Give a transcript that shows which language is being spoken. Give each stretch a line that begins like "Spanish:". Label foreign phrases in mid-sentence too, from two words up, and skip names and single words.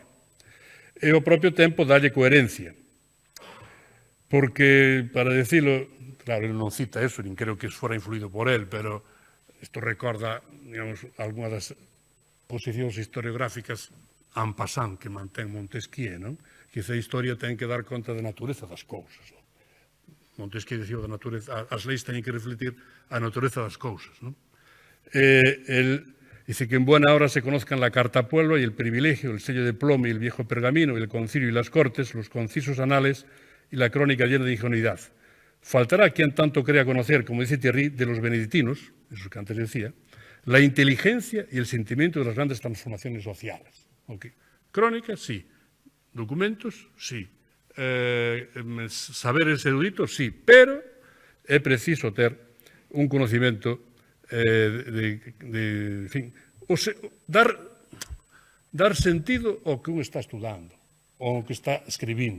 Galician: E ao propio tempo dalle coherencia, porque,
Spanish: para decirlo,
Galician: claro, ele non cita eso, nin creo que fora influído por él, pero isto recorda, digamos, algunha das posicións historiográficas
French: en passant
Galician: que mantén Montesquieu, non? Que a historia ten que dar conta da natureza das cousas. Non? Montesquieu dicía da natureza, as leis teñen que refletir a natureza das cousas. Non?
Spanish: El dice que en buena hora se conozcan la carta a pueblo y el privilegio, el sello de plomo y el viejo pergamino, y el concilio y las cortes, los concisos anales y la crónica llena de ingenuidad. Faltará quien tanto crea conocer, como dice Thierry, de los benedictinos, eso que antes decía, la inteligencia y el sentimiento de las grandes transformaciones sociales. Okay. Crónicas, sí. Documentos, sí. Saberes eruditos, sí.
Galician: Pero é preciso ter un conocimento en fin, dar sentido ao que un está estudando, ao que está escribindo.